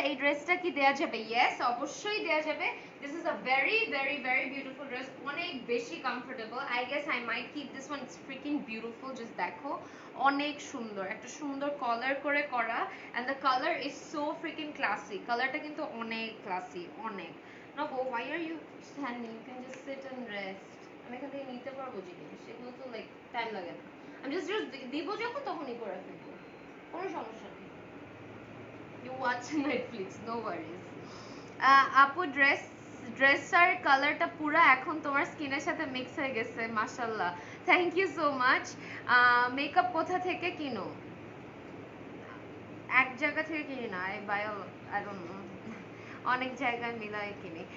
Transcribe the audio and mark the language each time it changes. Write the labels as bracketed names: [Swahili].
[Bangla] এই ড্রেসটা কি দেয়া যাবে? ইয়েস, অবশ্যই দেয়া যাবে। [English] this is a very very very beautiful dress, [Bangla] অনেক বেশি comfortable. [English] I guess I might keep this one, it's freaking beautiful. Just দেখো, [Bangla] অনেক সুন্দর, একটা সুন্দর কলার করে করা, [English] And the colour is so freaking classy. [Bangla] কালারটা কিন্তু অনেক ক্লাসি, অনেক। না গো, [English] why are you standing? You can just sit and rest. [Bangla] আমি এখান থেকে নিতে পারবো জিনিস, এগুলো তো লাইক টাইম লাগে না। আমি জাস্ট দিব যখন তখনই করে ফেলবো, কোনো সমস্যা নেই। [English] You watch Netflix, no worries. [Bangla] আপু, ড্রেসটার কালারটা পুরো এখন তোমার স্কিনের সাথে মিক্স হয়ে গেছে, মাশাআল্লাহ। [English] Thank you so much. [Bangla] Makeup কোথা থেকে কিনো? এক জায়গা থেকে কিনি না, [English] I don't know, [Bangla] অনেক জায়গায় মিলাই কিনি।